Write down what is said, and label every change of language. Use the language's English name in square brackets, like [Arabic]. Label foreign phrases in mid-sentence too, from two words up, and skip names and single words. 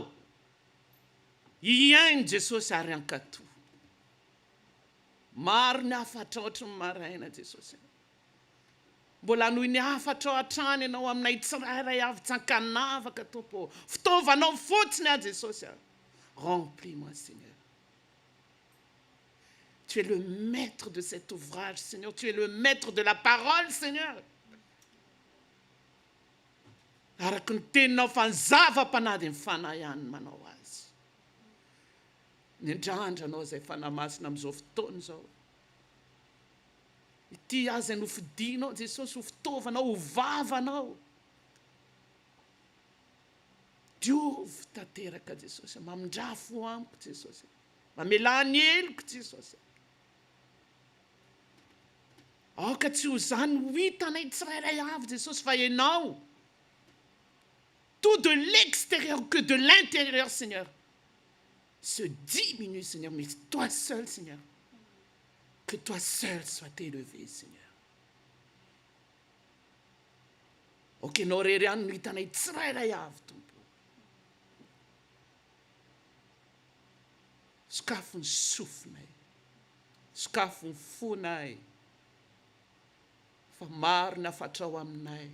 [Malagasy] Hiaino Jesosy ary ankatoa. Maro ny afatra ohatry ny maraina Jesosy. Mbola noho ny afatra ao hatrany ianao aminay tsirairay avy tsankanavaka tompo. Fitaovanao fotsiny a Jesosy. [French] Remplis-moi Seigneur. Tu es le maître de cet ouvrage, Seigneur. Tu es le maître de la parole, Seigneur. [Malagasy] Araka ny teninao fa ny zava-panady ny fanahy ihany manao azy. Ny indrandranao izay fanamasina amin'izao fotoana izao. Ity azy no fidinao, Jesosy, ho fitaovanao, ho vavanao. Diovy tanteraka, Jesosy. Mamindrafo amiko, Jesosy. Mamelany heliko, Jesosy. Aoka tsy ho zany ho hitanay tsirairay avy, Jesosy, fa ianao. [French] Tout de l'extérieur que de l'intérieur, Seigneur, se diminue, Seigneur, mais toi seul, Seigneur, que toi seul soit élevé, Seigneur. [Malagasy] Ok, norerian no hitanay tsirairay avy tompo. Sokafo ny sofinay. Sokafo ny fonay. Fa maro ny afatrao aminay.